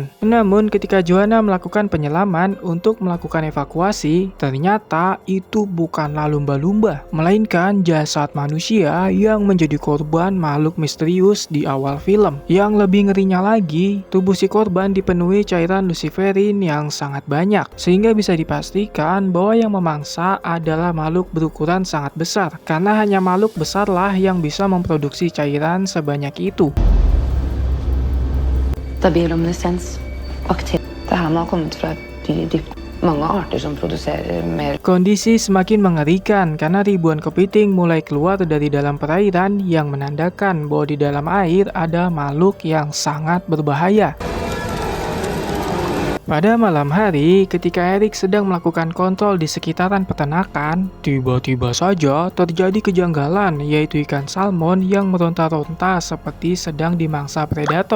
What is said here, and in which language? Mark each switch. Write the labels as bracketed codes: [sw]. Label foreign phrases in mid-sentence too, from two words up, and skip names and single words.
[id] Namun, ketika Johanna melakukan penyelaman untuk melakukan evakuasi, ternyata itu bukanlah lumba-lumba, melainkan jasad manusia yang menjadi korban makhluk misterius di awal film. Yang lebih ngerinya lagi, tubuh si korban dipenuhi cairan luciferin yang sangat banyak, sehingga bisa dipastikan bahwa yang memangsa adalah makhluk berukuran sangat besar, karena hanya makhluk besarlah yang bisa memproduksi cairan sebanyak itu. [no] Bioluminescens, bakterier. Det her må ha kommet fra et dyr dypt. Mange arter som produserer mer. [id] Kondisi semakin mengerikan karena ribuan kepiting mulai keluar dari dalam perairan yang menandakan bahwa di dalam air ada makhluk yang sangat berbahaya. Pada malam hari, ketika Eric sedang melakukan kontrol di sekitaran peternakan, tiba-tiba saja terjadi kejanggalan, yaitu ikan salmon yang meronta-ronta seperti sedang dimangsa predator.